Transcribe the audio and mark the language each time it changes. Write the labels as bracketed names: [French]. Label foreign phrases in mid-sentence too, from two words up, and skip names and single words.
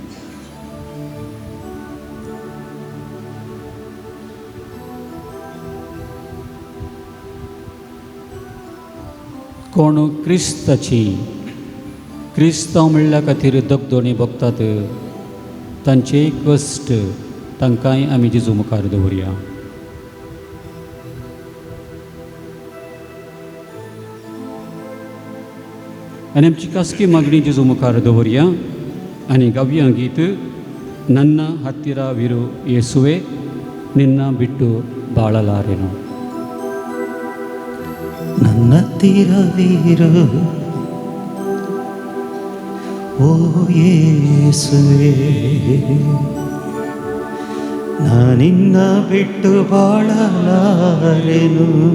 [Konkani] कोण क्रिस्तांव म्हणल्या खातीर दगदोणी भोगतात तांचे कश्ट तांकांय आमी जेजू मुखार दवरया. आनी आमची खासगी मागणी जेजू मुखार दवरया आनी गावया गीत [Kannada] ನನ್ನ ಹತ್ತಿರವಿರು ಯೇಸುವೆ ನಿನ್ನ ಬಿಟ್ಟು ಬಾಳಲಾರೆನು. ನನ್ನತ್ತಿರವಿರು ಓ ಯೇಸುವೆ, ನಾನಿನ್ನ ಬಿಟ್ಟು ಬಾಳಲಾರೆನು.